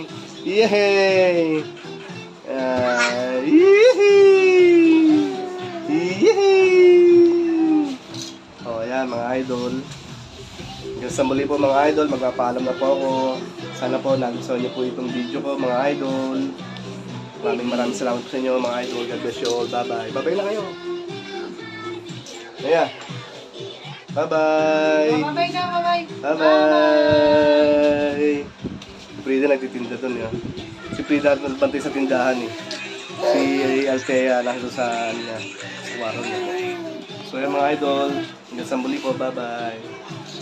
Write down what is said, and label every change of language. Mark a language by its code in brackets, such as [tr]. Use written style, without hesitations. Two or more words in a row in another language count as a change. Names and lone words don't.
[tl] Yehey! Oh, ayan mga idol. Hanggang sa muli po mga idol, magpapaalam na po ako. Sana po nagustuhan niyo po itong video ko mga idol. Maraming salamat po sa inyo mga idol. [en] God bless you all. Bye bye. Bye bye [tl] na kayo. Ayan. [en] Bye bye. Bye-bye ka, bye-bye. Bye bye. [tl] Si Frida nagtitinda doon yun. Si Frida nagbantay sa tindahan eh. Si Althea nasa sa ano niya, sa warong niya. So yan mga idol, hanggang sa muli po, [en] bye bye.